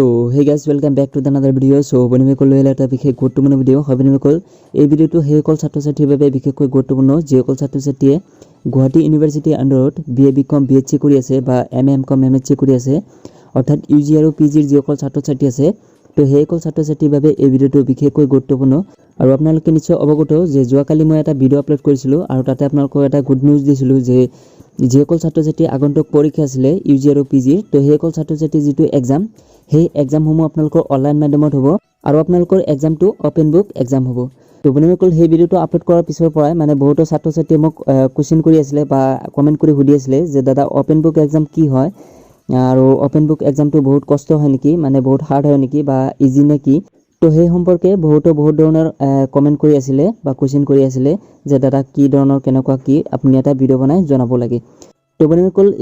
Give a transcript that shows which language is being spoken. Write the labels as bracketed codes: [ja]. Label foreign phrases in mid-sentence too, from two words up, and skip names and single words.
[en] hey guys, welcome back to another video. [as] So বন্ধুসকল এটা বিশেষ গুৰুত্বপূৰ্ণ ভিডিও হয় বন্ধুসকল এই ভিডিওটো হেকল ছাত্ৰ-ছাত্ৰীৰ বাবে বিশেষকৈ গুৰুত্বপূৰ্ণ যেকল ছাত্ৰ-ছাত্ৰীয়ে গুৱাহাটী ইউনিভাৰ্চিটি আন্ডাৰত বিএ বিকম বিএচসি কৰি আছে বা এমএমকম এমএচসি কৰি আছে অৰ্থাৎ ইউজি আৰু পিজিৰ যেকল ছাত্ৰ-ছাত্ৰী আছে তো হেকল ছাত্ৰ-ছাত্ৰীৰ বাবে এই ভিডিওটো বিশেষকৈ গুৰুত্বপূৰ্ণ আৰু আপোনালোকে নিশ্চয় অৱগত যে যোৱাকালি মই এটা ভিডিও আপলোড কৰিছিলো আৰু তাতে আপোনালোকক এটা গুড নিউজ দিছিলো যে যেকল ছাত্ৰ-ছাত্ৰী আগন্তুক পৰীক্ষা আছিল ইউজি আৰু পিজিৰ তো হেকল ছাত্ৰ-ছাত্ৰী যেটো এক্সাম হে এগজাম হমো আপনলকৰ অনলাইন মাধ্যমত হ'বো আৰু আপনলকৰ এগজাম টু অপেন বুক এগজাম হ'বো তো বনিমকল হে ভিডিঅ'টো আপলোড কৰাৰ পিছৰ পৰাই মানে বহুত ছাত্ৰ-ছাত্ৰীয়ে মোক কোৱেশ্চন কৰি আছিলে বা কমেন্ট কৰি সুধি আছিলে যে দাদা ওপেন বুক এগ্জাম কি হয় আৰু ওপেন বুক এগ্জামটো বহুত কষ্ট হয় নেকি মানে বহুত হাৰ্ড হয় নেকি বা ইজি নেকি তো সেই সম্পৰ্কে বহুত ধৰণৰ কমেন্ট কৰি আছিলে বা কোৱেশ্চন কৰি আছিলে যে দাদা কি ধৰণৰ কেনেকুৱা কি আপুনি এটা ভিডিও বনাই জনাব লাগে তো বন্ধুসকল এই